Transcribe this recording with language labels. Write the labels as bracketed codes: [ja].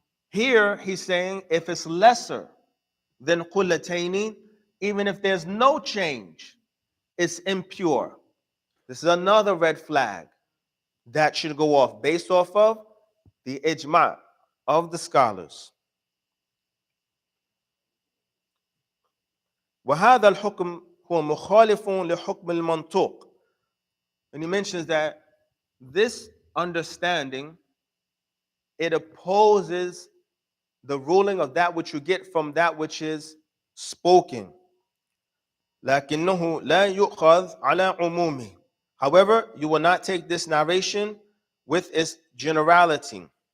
[en] Here he's saying if it's lesser than qullataini, even if there's no change, it's impure. This is another red flag that should go off based off of the ijma of the scholars. [ar] وهذا الحكم هو مخالف لحكم المنطوق. [en] And he mentions that this understanding, it opposes the ruling of that which you get from that which is spoken. [ar] لكنه لا يؤخذ على عمومه. [en] However, you will not take this narration with its generality.